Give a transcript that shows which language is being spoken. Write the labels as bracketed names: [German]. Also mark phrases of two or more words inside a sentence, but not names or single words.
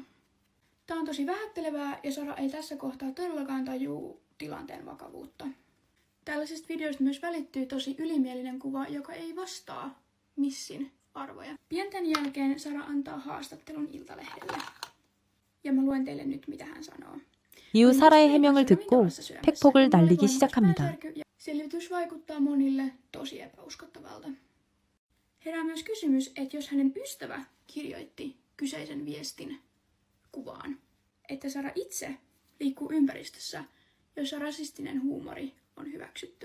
[Finnish] Tämä on tosi vähättelevää ja Sara ei tässä kohtaa todellakaan tajuu tilanteen vakavuutta. Tällaisista videoista myös välittyy tosi ylimielinen kuva, joka ei vastaa missin arvoja. Pienten jälkeen Sara antaa haastattelun Iltalehdelle. Ja mä luen teille nyt, mitä hän sanoo. [Korean] 이후 사라의 해명을 듣고 팩폭을 날리기 시작합니다. [Finnish] Selvitys vaikuttaa monille tosi epäuskottavalta. Herää myös kysymys, että jos hänen ystävä kirjoitti kyseisen viestin kuvaan, että Sara itse liikkuu ympäristössä, jossa rasistinen huumori on hyväksyttyä.